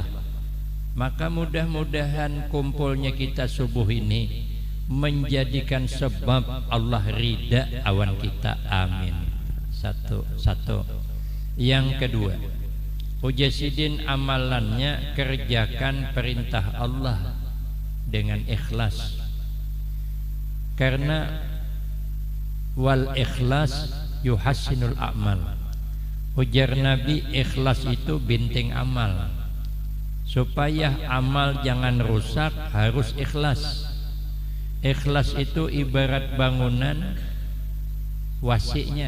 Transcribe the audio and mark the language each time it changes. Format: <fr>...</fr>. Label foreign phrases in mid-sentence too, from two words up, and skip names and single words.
<bjn>Maka mudah-mudahan kumpulnya kita subuh ini menjadikan sebab Allah ridha awan kita, amin.</bjn> <id>Satu. Yang kedua, Mujasidin amalannya kerjakan perintah Allah dengan ikhlas, karena</id> <ar>والإخلاص يحسن الأعمال.</ar> <bjn>Ujar Nabi, ikhlas itu binting amal.</bjn> <id>Supaya amal jangan rusak harus ikhlas. Ikhlas itu ibarat bangunan wasinya.</id>